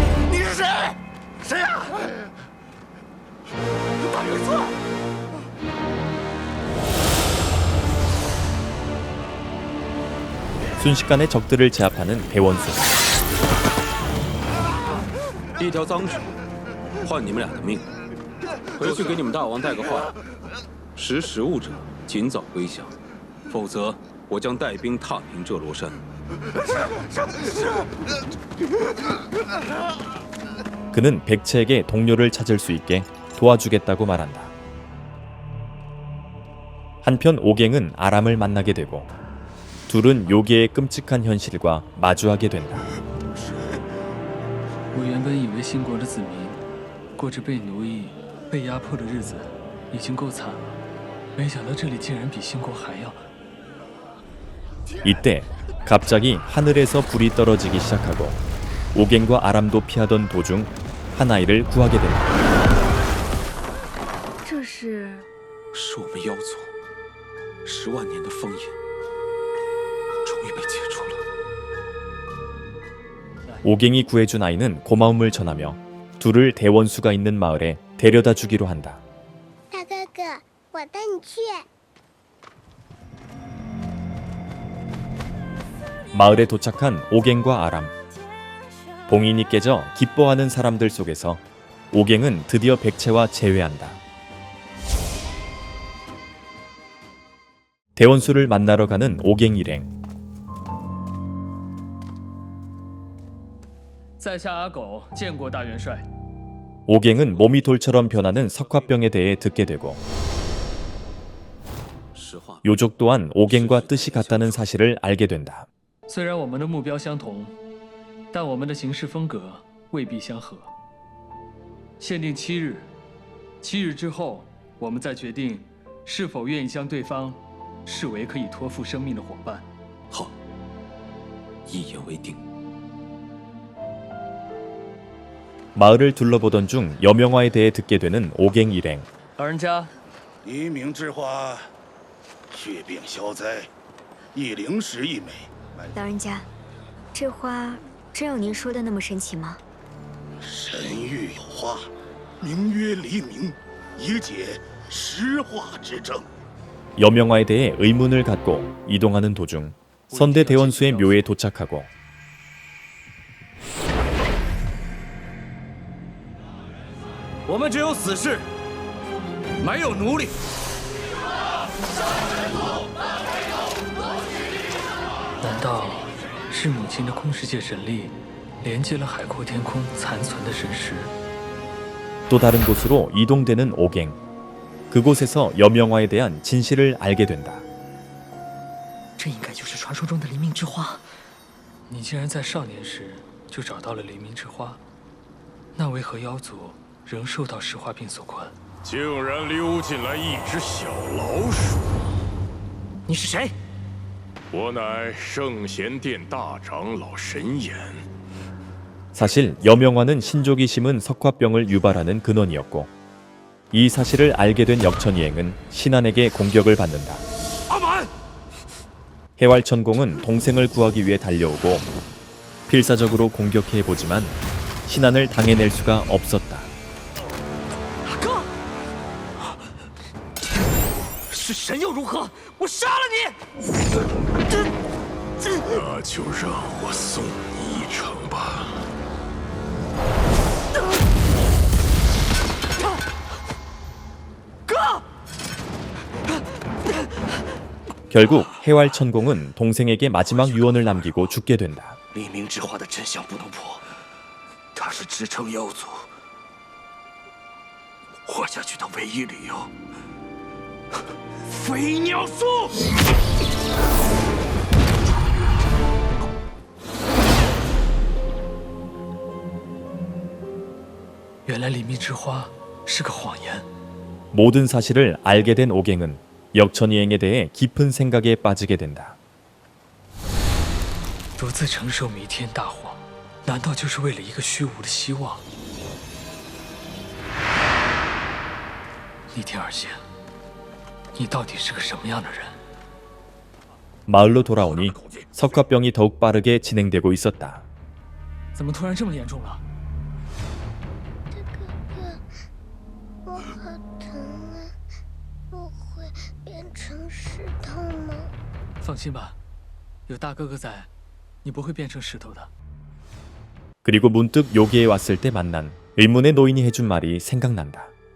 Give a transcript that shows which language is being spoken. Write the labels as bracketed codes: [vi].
[zh] 你是谁？谁呀？大元帅！ [ko] 순식간에 적들을 제압하는 대원수. [zh] 一条脏手，换你们俩的命。回去给你们大王带个话，识时务者尽早归降，否则我将带兵踏平这罗山。 [ko] 그는 백채에게 동료를 찾을 수 있게 도와주겠다고 말한다. 한편 오갱은 아람을 만나게 되고 둘은 요괴의 끔찍한 현실과 마주하게 된다. [zh] 我原本以为新国的子民过着被奴役、被压迫的日子已经够惨了，没想到这里竟然比新国还要。 [ko] 이때 갑자기 하늘에서 불이 떨어지기 시작하고 오갱과 아람도 피하던 도중 한 아이를 구하게 된다. [zh] 这是我们妖族10万年的封印，终于被解除了。 [ko] 오갱이 구해준 아이는 고마움을 전하며 둘을 대원수가 있는 마을에 데려다 주기로 한다. [zh] 大哥哥，我带你去。 [ko] 마을에 도착한 오갱과 아람. 봉인이 깨져 기뻐하는 사람들 속에서 오갱은 드디어 백채와 재회한다. 대원수를 만나러 가는 오갱 일행. [zh] 在下阿狗见过大元帅。 [ko] 오갱은 몸이 돌처럼 변하는 석화병에 대해 듣게 되고 요족 또한 오갱과 뜻이 같다는 사실을 알게 된다. [zh] 虽然我们的目标相同，但我们的行事风格未必相合。限定7日，7日之后，我们再决定是否愿意将对方视为可以托付生命的伙伴。好，一言为定。 [ko] 마을을 둘러보던 중 여명화에 대해 듣게 되는 오갱 일행. [zh] 老人家，黎明之花，血病消灾，一灵石一枚。老人家，这花真有您说的那么神奇吗？神域有花，名曰黎明，以解石化之争。 [ko] 여명화에 대해 의문을 갖고 이동하는 도중 선대 대원수의 묘에 도착하고 [zh] 我们只有死士，没有奴隶。难道是母亲的空世界神力连接了海阔天空残存的神石？ [ko] 또 다른 곳으로 이동되는 오갱. 그곳에서 여명화에 대한 진실을 알게 된다. [zh] 这应该就是传说中的黎明之花。你既然在少年时就找到了黎明之花，那为何妖族仍受到石化病所困？竟然溜进来一只小老鼠！你是谁？我乃圣贤殿大长老神言。 [ko] 사실 여명화는 신족이 심은 석화병을 유발하는 근원이었고 이 사실을 알게 된 역천이행은 신안에게 공격을 받는다. 해왈천공은 동생을 구하기 위해 달려오고 필사적으로 공격해보지만 신안을 당해낼 수가 없었다. [zh] 是神又如何？我杀了你！那就让我送你一程吧。 [ko] 결국 해왈천공은 동생에게 마지막 유언을 남기고 죽게 된다. [zh] 黎明之花的真相不能破，它是支撑妖族活下去的唯一理由。飞鸟术。原来黎明之花是个谎言。 [ko] 모든 사실을 알게 된 오갱은 역천이행에 대해 깊은 생각에 빠지게 된다. [zh] 独自承受弥天大谎，难道就是为了一个虚无的希望？逆天而行，你到底是个什么样的人？ [ko] 마을로 돌아오니 석화병이 더욱 빠르게 진행되고 있었다. [zh] 怎么突然这么严重了？我好疼啊！我会变成石头吗？放心吧，有大哥哥在，你不会变成石头的。 [ko] 그리고 문득 요괴에 왔을 때 만난 의문의 노인이 해준 말이 생각난다.